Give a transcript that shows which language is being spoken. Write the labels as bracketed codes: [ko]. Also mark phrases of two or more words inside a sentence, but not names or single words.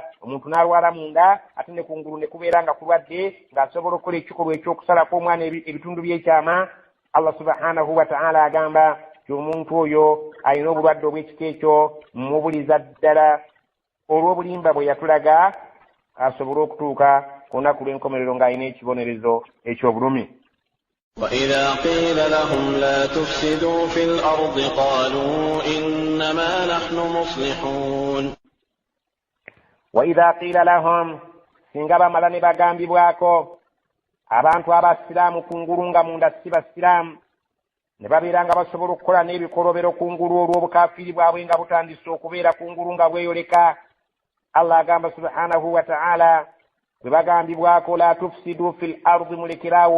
[lg] Omuntu n'alwala munda ate ne ku ngulu ne kubeera nga kulwadde ng'asobola okukola ekikolwa ekyokusalako omwana ebitundu by'ekyama. Allah [ar] سبحانه وتعالى [lg] agamba ti omuntu oyo alina obulwadde obw'ekika ekyo mmubuliza ddala olw'obulimba bwe yatulaga asobole okutuuka ku lunaku lw'enkomerero ng'alina ekibonerezo eky'obulumi. [ar] وإذا قيل لهم لا تفسدوا في الأرض قالوا إنما نحن مصلحون وإذا قيل لهم [lg] singa bamala ne bagambibwako abantu abasiraamu kungulu nga munda si basiraamu ne babeera nga basobola okukola n'ebikolobero kungulu olw'obukaafiri bwabwe nga butandise okubeera kungulu nga bweyoleka Allah agamba [ar] سبحانه وتعالى [lg] bwe bagambibwako [ar] لا تفسدوا في الأرض [lg] mulekeraawo